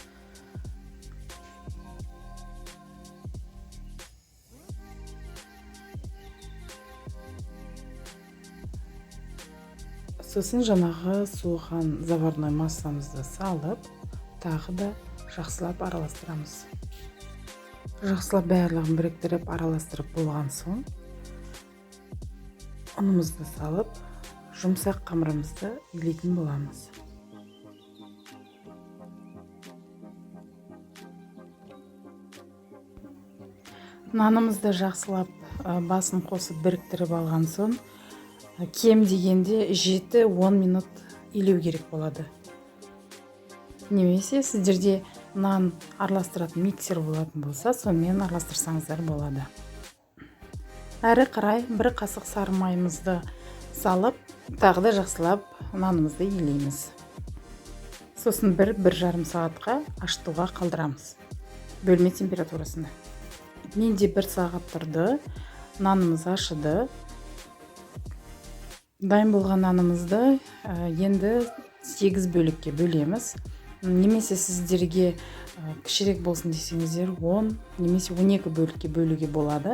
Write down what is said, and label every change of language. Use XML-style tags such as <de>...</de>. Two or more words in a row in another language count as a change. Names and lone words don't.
<ky>Сосын жанагы сууган заварной массамызды салып, дагы да жакшылап араластырабыз. Жакшылап баардыгын бириктирип араластырып болгон соң, унубузду салып, жумсак камырыбызды илейтин боламыз. Нанымызды жакшылап басын косуп бириктирип алган соң, кем дегенде 7-10 минут илеу керек болот. Немесе сиздерде нан араластыратын миксер болатын болса, сонымен араластырсаңыздар болады. Ары карай 1 касык сары майымызды салып, дагы да жакшылап нанымызды илейбиз. Сосын 1-1,5 саатка ашытууга калтырамыз. Бөлмө температурасында. Менде 1 саат турду. Нанымыз ашыды. Дайын болгон нанымызды енді 8 бөлүккө бөлөбүз. Немесе сиздерге кичирээк болсун десеңиздер 10 немесе 12 бөлүккө бөлүүгө болот.</ky>